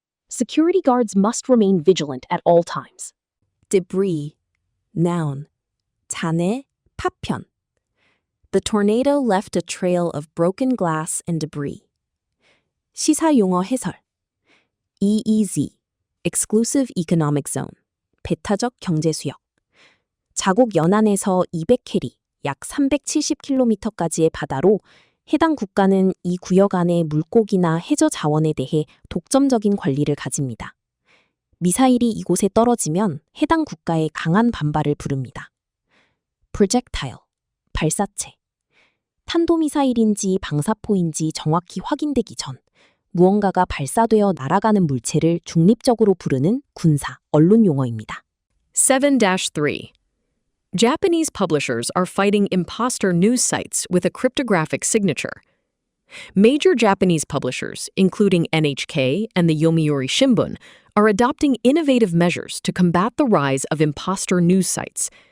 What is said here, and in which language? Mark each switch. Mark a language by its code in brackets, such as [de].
[en] Security guards must remain vigilant at all times. Debris. Noun. [ko] 잔해, 파편. [en] The tornado left a trail of broken glass and debris. [ko] 시사용어 해설. [en] EEZ, Exclusive Economic Zone, [ko] 배타적 경제수역. 자국 연안에서 200캐리, 약 370km까지의 바다로 해당 국가는 이 구역 안의 물고기나 해저 자원에 대해 독점적인 권리를 가집니다. 미사일이 이곳에 떨어지면 해당 국가의 강한 반발을 부릅니다. projectile, 발사체. 탄도미사일인지 방사포인지 정확히 확인되기 전 무언가가 발사되어 날아가는 물체를 중립적으로 부르는 군사, 언론 용어입니다. 7-3. [en] Japanese publishers are fighting imposter news sites with a cryptographic signature. Major Japanese publishers, including NHK and the Yomiuri Shimbun, are adopting innovative measures to combat the rise of imposter news sites.